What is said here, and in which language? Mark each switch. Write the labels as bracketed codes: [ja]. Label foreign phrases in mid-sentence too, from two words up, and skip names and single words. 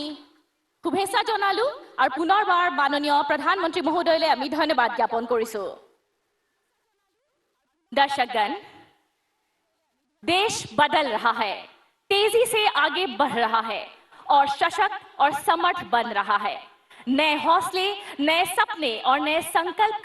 [as] শুভেচ্ছা জনালো আৰু পুনৰবাৰ মাননীয় প্ৰধানমন্ত্ৰী মহোদয়লৈ আমি ধন্যবাদ জ্ঞাপন কৰিছো [hi] दर्शकगण देश बदल रहा है तेजी से आगे बढ़ रहा है और सशक्त और समर्थ बन रहा है नए हौसले नए सपने और नए संकल्प का